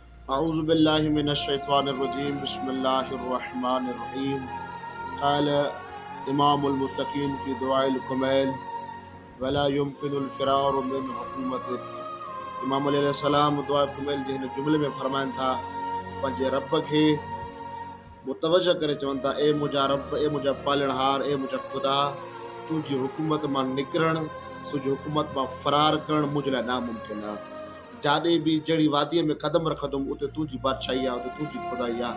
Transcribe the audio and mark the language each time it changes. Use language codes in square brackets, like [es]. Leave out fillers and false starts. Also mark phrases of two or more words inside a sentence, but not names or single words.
[ar] أعوذ بالله من الشيطان الرجيم بسم الله الرحمن الرحيم قال إمام المتقين في دعاء الكميل ولا يمكن الفرار من حكومتك. [sd] इमाम अलैहिस्सलाम दुआ कुमैल जे हिन जुमिले में फरमाइनि था पंहिंजे रब खे मुतवजह करे चवनि था, ए मुंहिंजा रब, ए मुंहिंजा पालणहार, ए मुंहिंजा ख़ुदा, तुंहिंजी हुकूमत मां निकिरणु, तुंहिंजी हुकूमत मां फ़रार करणु मुंहिंजे लाइ नामुमकिन आहे। जाॾे बि जहिड़ी वादीअ में क़दम रखंदुमि उते तुंहिंजी बादशाही आहे, उते तुंहिंजी ख़ुदाई आहे।